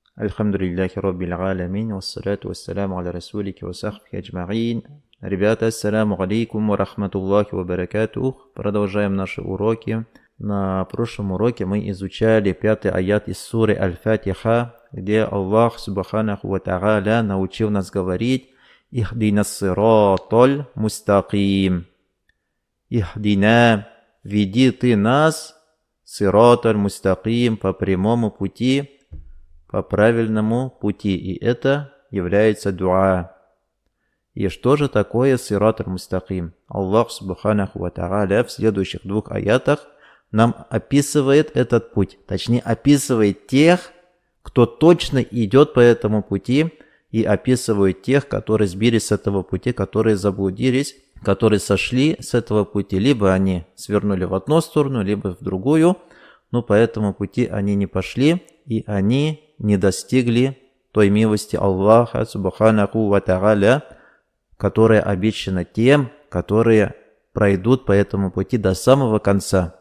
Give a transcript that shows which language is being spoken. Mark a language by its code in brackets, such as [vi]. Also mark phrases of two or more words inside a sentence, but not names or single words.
[ar] الحمد لله رب العالمين، والصلاة والسلام على رسولك وصحبه أجمعين. [ru] Ребята, [ar] السلام عليكم ورحمة الله وبركاته. [ru] Продолжаем наши уроки. На прошлом уроке мы изучали 5-й аят из суры Аль-Фатиха, где Аллах [ar] سبحانه وتعالى [ru] научил нас говорить [ar] «اهدنا الصراط المستقيم». [ru] «Ихдина» – «Веди ты нас, [ar] الصراط المستقيم» [ru] – по прямому пути, по правильному пути. И это является дуа. И что же такое [ar] صراط المستقيم? [ru] Аллах [ar] سبحانه وتعالى [ru] в следующих 2 аятах нам описывает этот путь. Точнее, описывает тех, кто точно идет по этому пути, и описывает тех, которые сбились с этого пути, которые заблудились, которые сошли с этого пути. Либо они свернули в одну сторону, либо в другую, но по этому пути они не пошли, и они не достигли той милости Аллаха [ar] سبحانه وتعالى, [ru] которая обещана тем, которые пройдут по этому пути до самого конца.